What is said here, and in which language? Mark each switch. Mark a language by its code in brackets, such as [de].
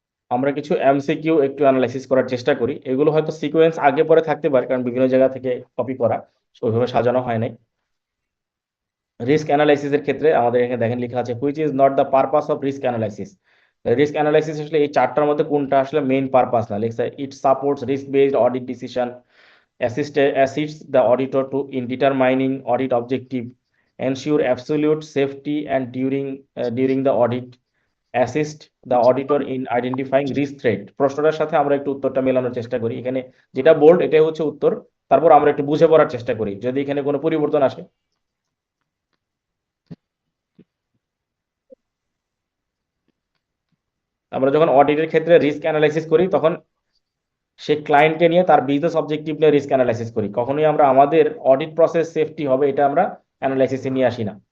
[bn] আমরা কিছু এমসিকিউ একটু অ্যানালাইসিস করার চেষ্টা করি, এগুলো হয়তো সিকোয়েন্স আগে পরে থাকতে পারে কারণ বিভিন্ন জায়গা থেকে কপি করা, ওইভাবে সাজানো হয় নাই। রিস্ক অ্যানালাইসিসের ক্ষেত্রে আমাদের এখানে দেখেন লেখা আছে [en] Which is not the purpose of risk analysis. [bn] Risk analysis আসলে এই চারটার মধ্যে কোনটা আসলে মেইন পারপাস না, লেখা [en] It supports risk based audit decision, assists the auditor to in determining audit objective, ensure absolute safety and during the audit, assist the auditor in identifying risk threat। [bn] প্রশ্নটার সাথে আমরা একটু উত্তরটা মেলানোর চেষ্টা করি, এখানে যেটা বোল্ড এটাই হচ্ছে উত্তর, তারপর আমরা একটু বুঝে পড়ার চেষ্টা করি যদি এখানে কোনো পরিবর্তন আসে। আমরা যখন অডিটের ক্ষেত্রে রিস্ক অ্যানালাইসিস করি, তখন সে ক্লায়েন্টকে নিয়ে তার বিজনেস অবজেক্টিভ নিয়ে রিস্ক অ্যানালাইসিস করি, কখনোই আমরা আমাদের অডিট প্রসেস সেফটি হবে এটা আমরা অ্যানালাইসিসে নিয়ে আসি না।